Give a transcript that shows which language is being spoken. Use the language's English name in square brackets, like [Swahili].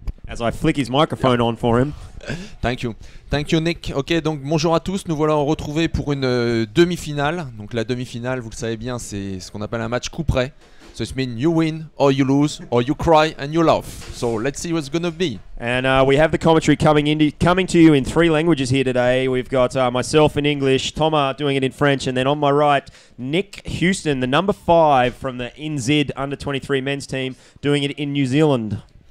[English] As I flick his microphone on for him. Thank you. Thank you, Nick. [French] Ok, donc bonjour à tous. Nous voilà retrouvés pour une demi-finale. Donc la demi-finale, vous le savez bien, c'est ce qu'on appelle un match coup près. [English] So it means you win, or you lose, or you cry and you laugh. So let's see what's gonna be. And we have the commentary coming to you in 3 languages here today. We've got myself in English, Thomas doing it in French, and then on my right, Nick Houston, the number 5 from the NZ under-23 men's team, doing it in New Zealand.